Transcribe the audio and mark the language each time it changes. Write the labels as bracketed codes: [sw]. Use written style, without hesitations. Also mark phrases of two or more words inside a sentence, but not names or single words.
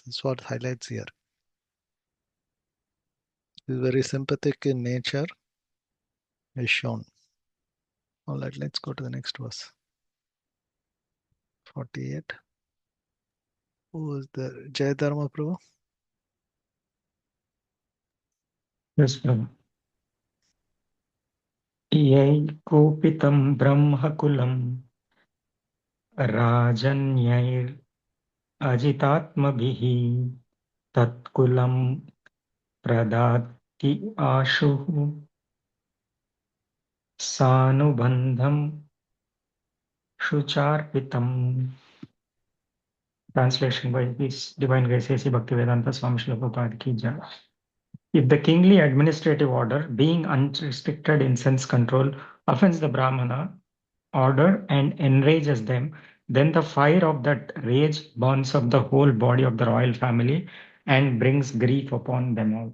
[en] That's what highlights here. Is very sympathetic in nature is shown. All right, let's go to the next verse. 48. Who is there? Jayadharma Prabhu? Yes, Prabhu. [sa] यदि ब्रह्मकुलं राजन्यैर् अजितात्मभिः तत्कुलं प्रदहति आशु सानुबन्धं शुचार्पितम्. [en] Translation by His Divine Grace A.C. Bhaktivedanta Swami Srila Prabhupada [hi] की जय. [en] If the kingly administrative order, being unrestricted in sense control, offends the Brahmana order and enrages them, then the fire of that rage burns up the whole body of the royal family and brings grief upon them all.